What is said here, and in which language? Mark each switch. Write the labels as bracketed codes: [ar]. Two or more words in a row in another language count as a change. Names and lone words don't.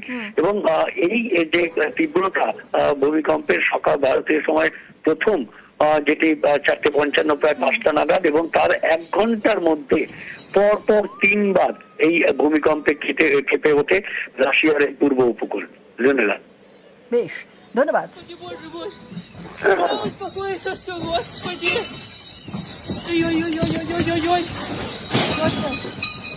[bn] এবং এই যে তীব্রতা ভূমিকম্পের সকাল ভারতীয় সময় প্রথম যেটি 4:55 প্রায় 5টা নাগাদ, এবং তার 1 ঘন্টার মধ্যে পরপর 3বার এই ভূমিকম্পে কেঁপে ওঠে রাশিয়ার এই পূর্ব উপকূল। ধন্যবাদ। বেশ, ধন্যবাদ। [ru] Успокоиться все, Господи! Ой-ой-ой-ой-ой-ой-ой! Господи!